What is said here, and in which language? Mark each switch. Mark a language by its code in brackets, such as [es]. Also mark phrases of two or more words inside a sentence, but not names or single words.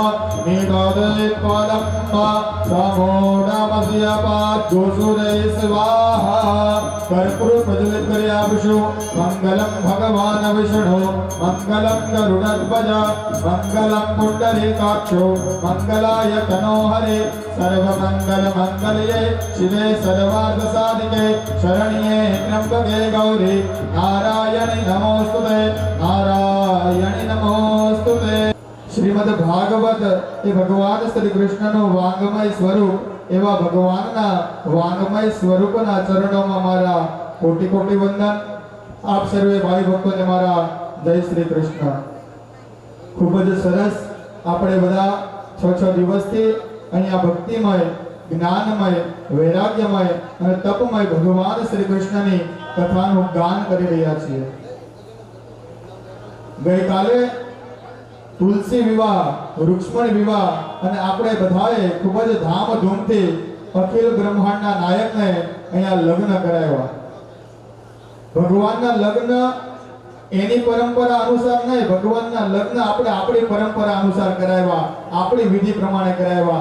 [sa] निदधे पदं समूढमस्य पाद्भुसुरे स्वाहा [gu] કર્પૂર પ્રજ્વલિત કરી આપશુ [sa] मंगलम भगवान विष्णु मंगलम गरुडध्वज मंगलम पुंडरीकाक्षो मंगलाय तनोहरे सर्वमंगल मंगल्ये शिवे सर्वार्थ साधिके शरण्ये त्र्यंबके गौरी नारायणी नमोस्तुते नारायणी नमोस्तुते। [gu] શ્રીમદ્ ભાગવત એ ભગવાન શ્રી કૃષ્ણનો વાંગમય સ્વરૂપ એવા ભગવાનના વાંગમય સ્વરૂપના ચરણોમાં મારા કોટિ કોટિ વંદન। આપ સર્વે ભાઈ ભક્તોને મારા જય શ્રી કૃષ્ણ। ખૂબ જ સરસ આપણે બધા 6 દિવસથી અહીંયા ભક્તિમય જ્ઞાનમય વૈરાગ્યમય અને તપમય ભગવાન શ્રી કૃષ્ણની કથાનું ગાન કરી રહ્યા છીએ। ગઈકાલે તુલસી વિવાહ રુક્ષ્મણી વિવાહ અને આપણે બધાએ ખૂબ જ ધામધૂમથી અખિલ બ્રહ્માંડના નાયકને અહીંયા લગ્ન કરાવ્યા। ભગવાનના લગ્ન એની પરંપરા અનુસાર નહીં, ભગવાનના લગ્ન આપણે આપણી પરંપરા અનુસાર કરાવ્યા, આપણી વિધિ પ્રમાણે કરાવ્યા।